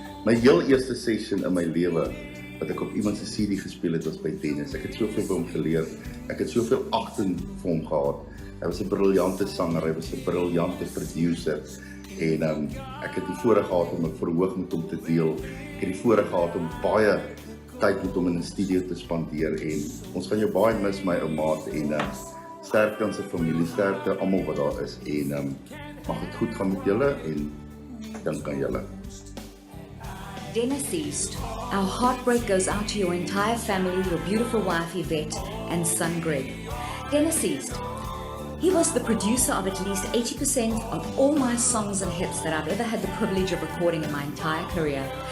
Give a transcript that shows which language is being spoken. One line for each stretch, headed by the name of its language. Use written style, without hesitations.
Afrikaans: My heel eerste session in my lewe wat ek op iemand se CD gespeel het was by Dennis. Ek het soveel by hom geleer. Ek het soveel agting vir hom gehad. Hy was 'n briljante sanger, hy was 'n briljante producer en ek het die voorreg gehad om 'n verhoog met hom te deel. Ek het die voorreg gehad om baie tyd met hom in 'n studio te spandeer en ons gaan jou baie mis, my ou maat, en sterkte aan sy familie, sterkte almal wat daar is en mag dit goed gaan met julle en dink aan julle.
English: Dennis East, our heartbreak goes out to your entire family, your beautiful wife Yvette and son Greg. Dennis East, he was the producer of at least 80% of all my songs and hits that I've ever had the privilege of recording in my entire career.